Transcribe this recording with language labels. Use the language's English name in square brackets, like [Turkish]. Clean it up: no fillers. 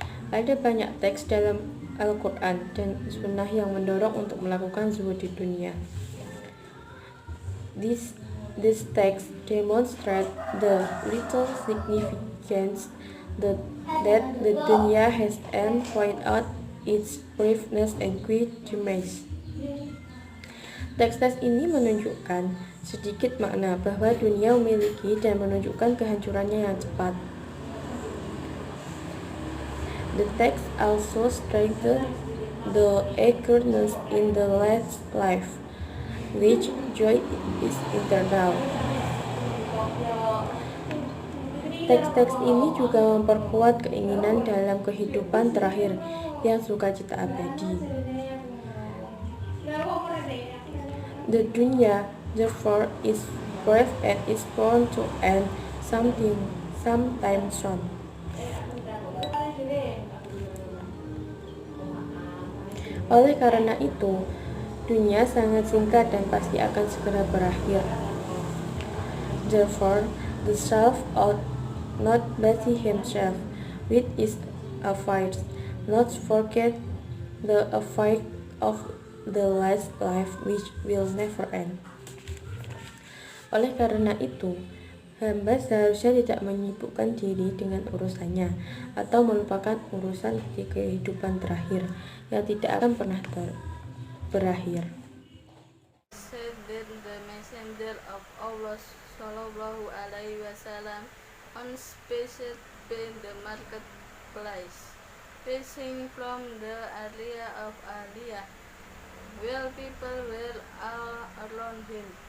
[Indonesian] Ada banyak teks dalam Al-Quran dan Sunnah yang mendorong untuk melakukan zuhud di dunia. [English] These texts demonstrate the little significance that the dunya has and point out its briefness and quick demise. [Indonesian] Teks-teks ini menunjukkan sedikit makna bahwa dunia memiliki dan menunjukkan kehancurannya yang cepat. [English] The text also strengthens the eagerness in the last life, which joy is eternal. [Indonesian] Teks-teks ini juga memperkuat keinginan dalam kehidupan terakhir yang sukacita abadi. [English] The dunya, therefore, is brief and is bound to end sometime soon. [Indonesian] Oleh karena itu, dunia sangat singkat dan pasti akan segera berakhir. [English] Therefore, the self ought not busy himself with its affairs, not forget the affair of the last life which will never end. [Indonesian] Oleh karena itu, hamba seharusnya tidak menyibukkan diri dengan urusannya atau melupakan urusan di kehidupan terakhir yang tidak akan pernah berakhir. [English] Said that the Messenger of Allah Sallallahu Alaihi Wasallam on spaces by the marketplace, passing from the area of Aliyah, while people were all around him.